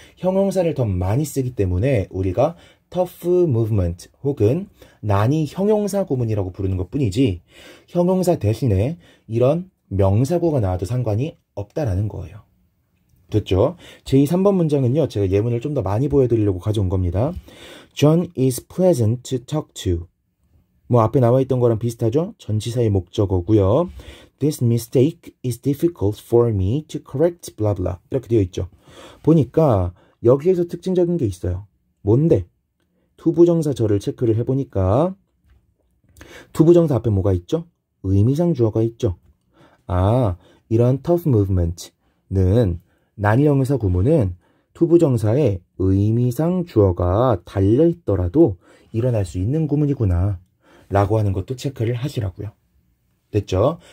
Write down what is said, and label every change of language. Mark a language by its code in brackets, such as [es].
[ko] 형용사를 더 많이 쓰기 때문에 우리가 tough movement 혹은 난이 형용사 구문이라고 부르는 것 뿐이지 형용사 대신에 이런 명사구가 나와도 상관이 없다라는 거예요. 됐죠? 제 3번 문장은요. 제가 예문을 좀 더 많이 보여드리려고 가져온 겁니다. [en] John is pleasant to talk to. [ko] 뭐 앞에 나와 있던 거랑 비슷하죠? 전치사의 목적어고요. [en] This mistake is difficult for me to correct blah blah. [ko] 이렇게 되어 있죠. 보니까 여기에서 특징적인 게 있어요. 뭔데? 투부정사절을 체크를 해보니까 투부정사 앞에 뭐가 있죠? 의미상 주어가 있죠. 이런 tough movement는 난이 형용사 구문은 투부정사에 의미상 주어가 달려있더라도 일어날 수 있는 구문이구나 라고 하는 것도 체크를 하시라고요. 됐죠?